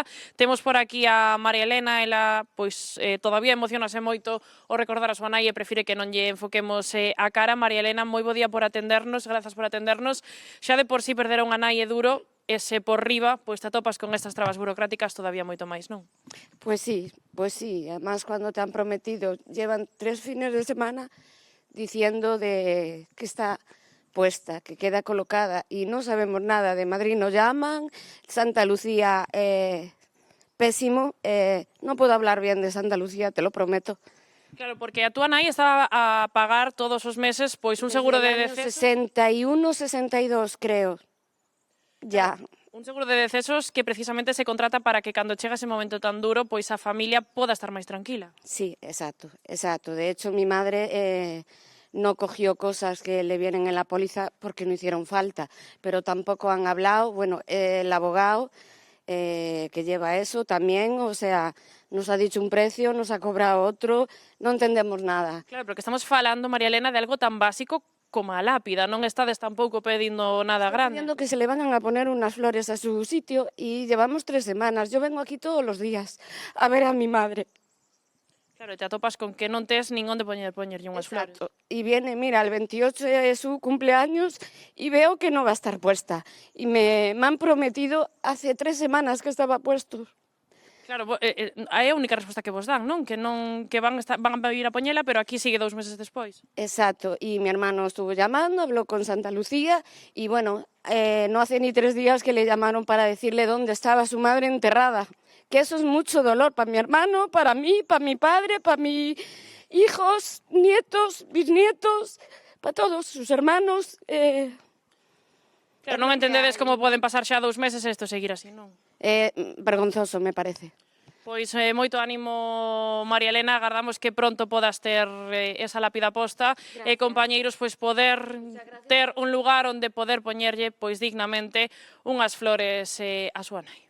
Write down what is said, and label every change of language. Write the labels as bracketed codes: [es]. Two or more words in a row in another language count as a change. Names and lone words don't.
[gl] Temos por aquí a María Elena, ela pois todavía emocionase moito ao recordar a súa nai e prefire que non lle enfoquemos a cara. María Elena, moi bo día por atendernos, grazas por atendernos. Xa de por si perder a unha nai é duro, e se por riba, pois te atopas con estas trabas burocráticas todavía moito máis, non? [es] Pues sí. Además, cuando te han prometido, llevan 3 fines de semana diciendo que está puesta, que queda colocada, y no sabemos nada. De Madrid nos llaman, Santa Lucía, pésimo. No puedo hablar bien de Santa Lucía, te lo prometo. [gl] Claro, porque a túa nai estaba a pagar todos os meses pois un seguro de [es] Desde el año [gl] deceso. [es] 61, 62, creo. Ya. [gl] Un seguro de decesos que precisamente se contrata para que cando chega ese momento tan duro, pois a familia poda estar máis tranquila. [es] Sí, exacto. De hecho, mi madre no cogió cosas que le vienen en la póliza porque no hicieron falta, pero tampoco han hablado. Bueno, el abogado que lleva eso también, o sea, nos ha dicho un precio, nos ha cobrado otro, no entendemos nada. [gl] Claro, porque estamos falando, María Elena, de algo tan básico como a lápida, non estades tampouco pedindo nada grande. [es] Viendo que se le van a poner unas flores a su sitio y llevamos 3 semanas. Yo vengo aquí todos los días a ver a mi madre. [gl] Claro, te atopas con que non tes nin onde poñerlle unhas flores. [es] Y viene, mira, el 28 es su cumpleaños y veo que no va a estar puesta. Y me han prometido hace 3 semanas que estaba puesto. [gl] Claro, é a única resposta que vos dan, non? Que van a ir a poñela, pero aquí sigue 2 meses despois. [es] Exacto, y mi hermano estuvo llamando, habló con Santa Lucía y bueno, no hace ni 3 días que le llamaron para decirle dónde estaba su madre enterrada. Que eso es mucho dolor para mi hermano, para mí, para mi padre, para mis hijos, nietos, bisnietos, para todos sus hermanos. [gl] Claro, non entendedes como poden pasar xa 2 meses e isto seguir así, non? [es] Vergonzoso, me parece. [gl] Pois moito ánimo, María Elena, agardamos que pronto podas ter esa lápida posta e, compañeiros, pois poder ter un lugar onde poder poñerlle pois dignamente unhas flores a súa nai.